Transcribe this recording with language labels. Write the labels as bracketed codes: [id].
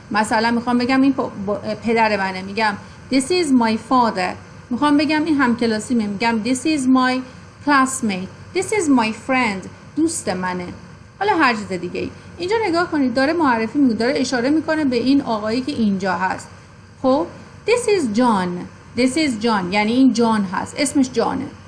[fa] مثلا میخوام بگم این پدر منه، میگم [en] this is my father. [fa] میخوام بگم این همکلاسیمه، میگم [en] this is my classmate. this is my friend [fa] دوست منه. حالا هر چیز دیگه ای. اینجا نگاه کنید داره معرفی میکنه، داره اشاره میکنه به این آقایی که اینجا هست. خب [en] this is John [fa] یعنی این جان هست، اسمش جانه.